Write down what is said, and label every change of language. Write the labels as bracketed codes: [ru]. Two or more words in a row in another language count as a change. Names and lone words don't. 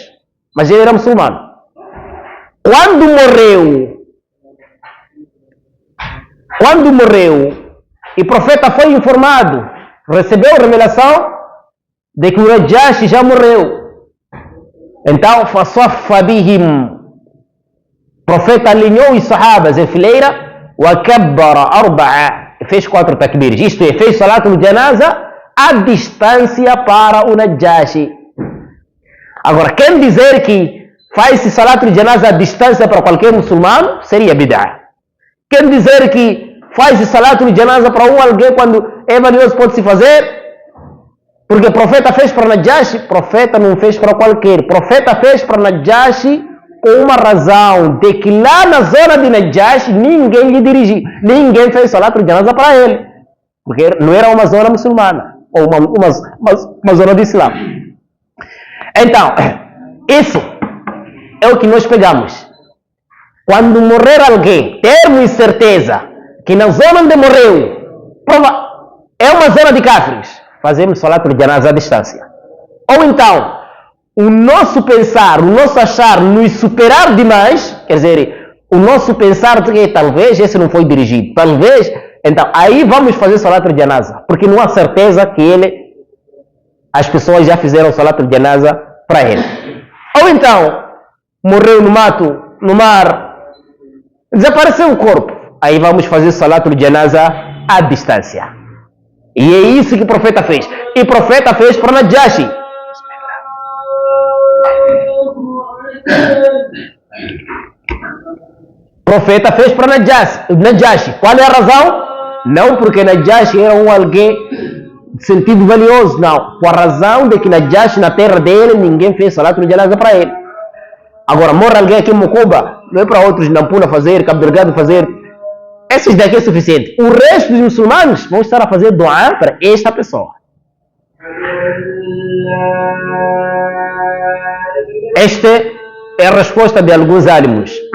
[pt] Mas ele era muçulmano. Quando morreu, e o profeta foi informado, recebeu a revelação de que o Najashi já morreu. Então, [ar] فَصَفَّ بِهِمْ, [pt] o profeta alinhou os sahabas em fileira, [ar] وَكَبَّرَ أَرْبَعَ, [pt] fez 4 takbirs, isto é, fez [ar] صلاة الجنازة [pt] à distância para o Najashi. Agora, quem dizer que faz-se [ar] صلاة الجنازة [pt] à distância para qualquer muçulmano, seria bid'ah. Quem dizer que faz-se [ar] صلاة الجنازة [pt] para alguém quando é valioso pode-se fazer, porque o profeta fez para Najashi, o profeta não fez para qualquer, o profeta fez para Najashi com uma razão, de que lá na zona de Najashi ninguém lhe dirigiu, ninguém fez [ar] صلاة الجنازة [pt] para ele, porque não era uma zona muçulmana, ou uma zona de Islã. Então, isso é o que nós pegamos. Quando morrer alguém, termos certeza que na zona onde morreu é uma zona de Cáfires, fazemos [ar] صلاة الجنازة [pt] à distância. Ou então, o nosso pensar, o nosso achar nos superar demais, quer dizer, o nosso pensar de que talvez esse não foi dirigido, talvez, então aí vamos fazer [ar] صلاة الجنازة, [pt] porque não há certeza que as pessoas já fizeram [ar] صلاة الجنازة [pt] para ele. Ou então, morreu no mato, no mar, desapareceu o corpo, aí vamos fazer [ar] صلاة الجنازة [pt] à distância. E é isso que o profeta fez. E o profeta fez para Najashi. O profeta fez para Najashi. Qual é a razão? Não porque Najashi era alguém de sentido valioso, não. Com a razão de que Najashi, na terra dele, ninguém fez salatul janaza para ele. Agora, morre alguém aqui em Mocoba, não é para outros, Nampula fazer, Cabo Delgado fazer. Esses daqui é suficiente. O resto dos muçulmanos vão estar a fazer doa para esta pessoa. Esta é a resposta de alguns álamos.